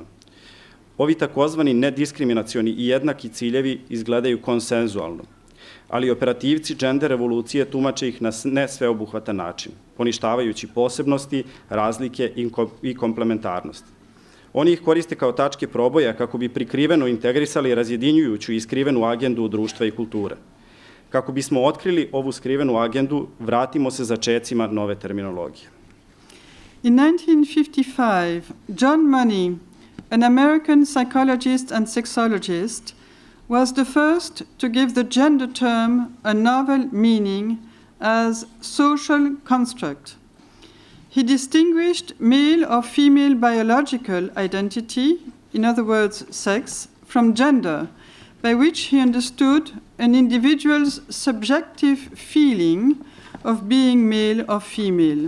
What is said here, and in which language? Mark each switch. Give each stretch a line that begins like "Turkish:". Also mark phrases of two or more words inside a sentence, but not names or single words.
Serbian: Ovi takozvani nediskriminacioni i jednaki ciljevi izgledaju konsenzualno, ali operativci gender revolucije tumače ih na nesveobuhvatan način, poništavajući posebnosti, razlike i komplementarnost. Oni ih koriste kao tačke proboja kako bi prikriveno integrisali razjedinjujuću i skrivenu agendu društva i kulture. Kako bismo otkrili ovu skrivenu agendu, vratimo se začecima nove terminologije.
English: In 1955, John Money, an American psychologist and sexologist, was the first to give the gender term a novel meaning as social construct. He distinguished male or female biological identity, in other words, sex, from gender, by which he understood an individual's subjective feeling of being male or female.